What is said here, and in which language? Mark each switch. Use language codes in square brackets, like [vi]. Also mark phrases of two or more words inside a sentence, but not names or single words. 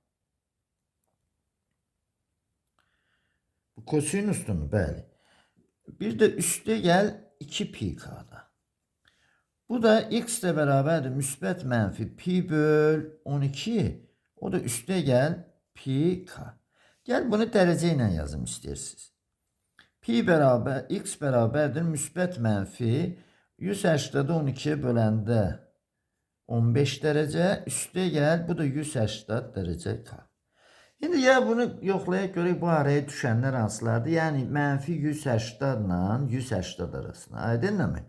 [az] Bu kosinusdur mu? Bəli. Bir de üstə gəl 2 pi k'da. Bu da [tr] x de beraberdir [az] müsbət mənfi pi böl 12. O da üstə gəl pi k. [tr] Gel bunu derece ile yazım istersiniz. Pi beraber x beraberdir [az] müsbət mənfi 180'da 12'ye böləndə 15 derece üstə gəl bu da 180 derece k. [tr] Şimdi ya [az] bunu yoxlayaq görək bu araya düşənlər hansılardır? Yəni mənfi 180 ile 180 arasına. Aydındır mı?